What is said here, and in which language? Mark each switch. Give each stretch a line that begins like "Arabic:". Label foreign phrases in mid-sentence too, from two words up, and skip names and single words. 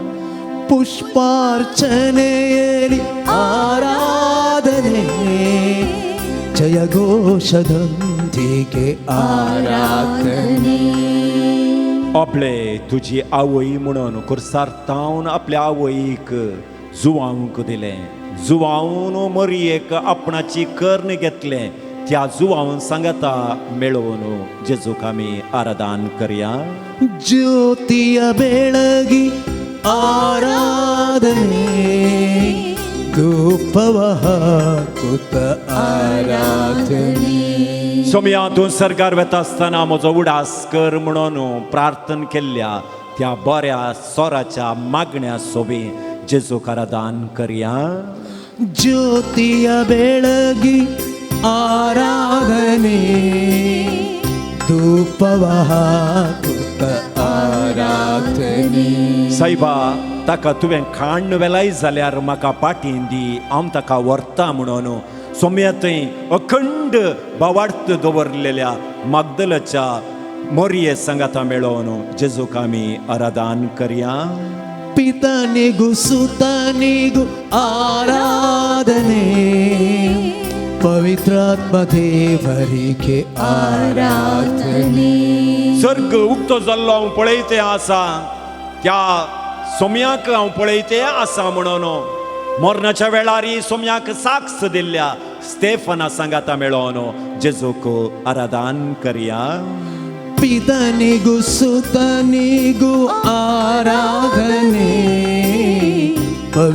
Kannada: ಪುಷ್ಪಾರ್ಚನೆಯಲ್ಲಿ ಆರಾಧನೆ ಜಯಘೋಷದೊಂದಿಗೆ ಆರಾಧನೆ
Konkani: आपले तुजी आवय म्हणून कुर्सार तावन आपल्या आवयक जुवावंक दिलें जुवावन मरयेक आपणाची कर्ण घेतलें त्या जुवावन सांगाता मेळोवन जेजूक आमी आराधन करया
Kannada: ಜ್ಯೋತಿಯ ಬೆಳಗಿ ಆರಾಧನೆ ಧೂಪವ ಹಾಕುತ್ತ ಆರಾಧನೆ
Konkani: सोम्या तूं सर्गार वता आसतना म्हजो उडास कर म्हणून प्रार्थन केल्ल्या त्या बऱ्या स्वराच्या मागण्या सोबी जेजूक आराधन करया
Kannada: ಜ್ಯೋತಿಯ ಬೆಳಗಿ ಆರಾಧನೆ ಧೂಪವ ಹಾಕುತ್ತ ಆರಾಧನೆ
Konkani: साईबा ताका तुवें खाण वेलाय जाल्यार म्हाका पाटीन दी हांव ताका व्हरता म्हणून सोम्या थंय अखंड बोवार्थ दवरलेल्या मागदलाच्या मोरये सांगाता मेळोवन जेजूक आमी आराधन करया
Kannada: ಪಿತನಿಗೂ ಸುತನಿಗೂ ಆರಾಧನೆ ಪವಿತ್ರಾತ್ಮ ದೇವರಿಗೆ ಆರಾಧನೆ
Konkani: सर्ग उक्तो जाल्लो हांव पळयते आसा त्या सोम्याक हांव पळयते आसा म्हणून मरणाच्या वेळारी सोम्याक साक्ष दिल्ल्या स्टेफना सांगाता मेळोवन जेजूक आराधन करया
Kannada: ಪಿತನಿಗೂ ಸುತನಿಗೂ ಆರಾಧನೆ